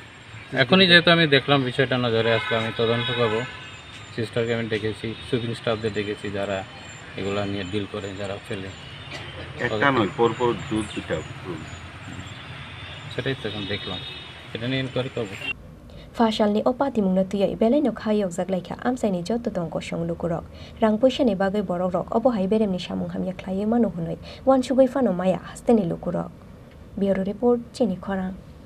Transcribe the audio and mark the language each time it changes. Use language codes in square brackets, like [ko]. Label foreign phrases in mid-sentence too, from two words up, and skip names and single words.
[bn] এখনই যেহেতু আমি দেখলাম বিষয়টা নজরে আসলে আমি তদন্ত করবো সিস্টারকে আমি ডেকেছি [en] sweeping staff [bn] ডেকেছি যারা এগুলো নিয়ে ডিল করে যারা ফেলে একটা নয় পরপর দুটা সেটাই তো এখন দেখলাম এটা নিয়ে ইনকোয়ারি করবো [trp] Fashalni opati mungna tuyai belai no khayok jaklaikha amsaini joto tongko songlukurok rang poisa ni bagai borok rok obo hai beremni samung hamya khlaiye manu hunoi wansugoi fano maya hasteni lukurok [en] Bureau Report [trp] Chini Khorang